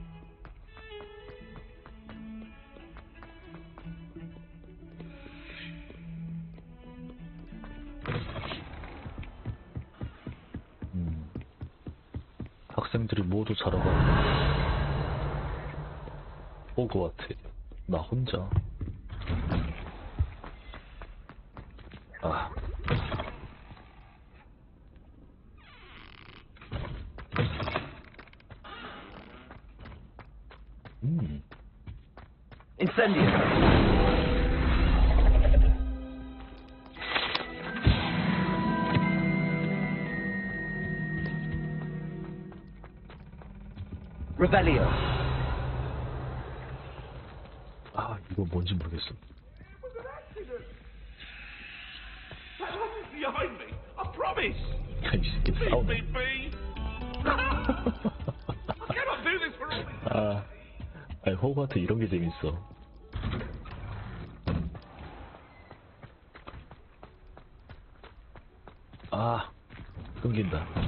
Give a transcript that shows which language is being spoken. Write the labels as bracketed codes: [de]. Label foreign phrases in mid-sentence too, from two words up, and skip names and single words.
[ko] 학생들이 모두 자러 가고. 호그와트. 나 혼자. Incendio. Revelio. 이거 뭔지 모르겠어. [en] Behind me, I promise. [ko] 야, 이 새끼 싸우네. [en] Leave me be. I cannot do this for all. [ko] 아니, 호그와트 이런 게 재밌어. 끊긴다.